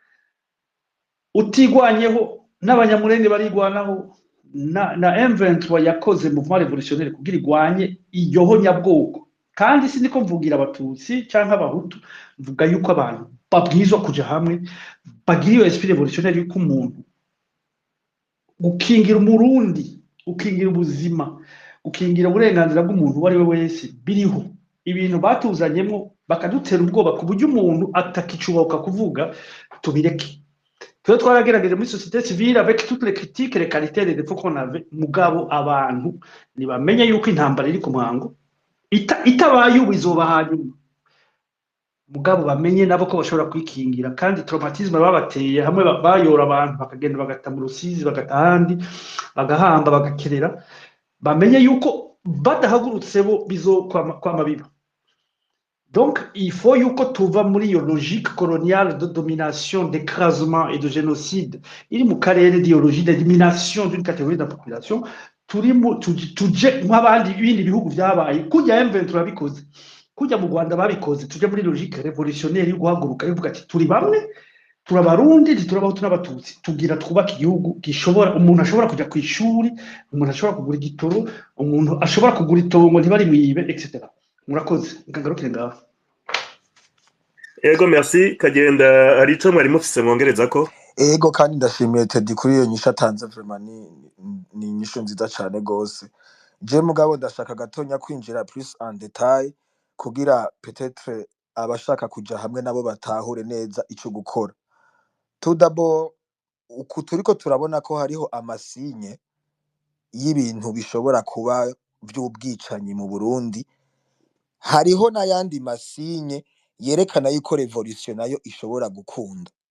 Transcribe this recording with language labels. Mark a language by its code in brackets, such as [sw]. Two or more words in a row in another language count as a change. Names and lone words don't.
[rn] utigwanyeho n'abanyamurenge barigwanaho na M23 yakoze [fr] mouvement révolutionnaire [rn] kugira igwanye iryoho nyabwoko kandi si niko mvugira abatutsi cyangwa abahutu mvuga yuko abantu babwizwa kuja hamwe bagira iyo [fr] esprit révolutionnaire [rn] yuko umuntu gukingira umurundi gukingira ubuzima gukingira uburenganzira bw'umuntu uwo ari we wese biriho ibintu batuzanyemo bakadutera ubwoba ku buryo umuntu atakicuboka kuvuga tubireke twe twaragerageje muri [fr] société civile avec toutes les critiques les qualités les défauts qu'on avait [rn] mugabo abantu nibamenye yuko intambara iri ku mwango itabaye ubizoba hanyuma mugabo bamenye nabo ko bashobora kwikingira kandi traumatisme babateye hamwe bayora abantu bakagenda bagata mu rusizi bagata handi bagahamba bagakerera bamenye yuko badahagurutse bo bizokwama biba [fr] donc il faut [rn] yuko tuva muri iyo [fr] logique coloniale de domination d'écrasement et de génocide [rn] iri mu karere [fr] d'idéologie d'élimination d'une catégorie de la population [rn] tuje nk'abandi ibindi bihugu byabaye kujya M23 bikoze kujya mu Rwanda babikoze tuje muri [fr] logique révolutionnaire [rn] yo guhaguruka ivuga ati turi bamwe turabarundi turabaho n'abatutsi tugira twubaka igihugu gishobora umuntu ashobora kujya ku ishuri umuntu ashobora kugura igitoro umuntu ashobora kugura itongo ntibari mwibe etc murakoze nkagarukire ngaho Ego merci kagenda hari ico mwari mufise mwongereza ko ego kandi ndashimiye Teddy kuri iyo nyisha atanze vraiment ni inyishu nziza cyane gose je mugabo ndashaka gatonya kwinjira [fr] plus en detail [rn] kugira peut-être abashaka kuja hamwe nabo batahure neza ico gukora [fr] tout d'abord [rn] uku turiko turabona ko hariho amasinye y'ibintu bishobora kuba vy'ubwicanyi mu Burundi hariho n'ayandi masinye yerekana yuko revolution nayo ishobora gukunda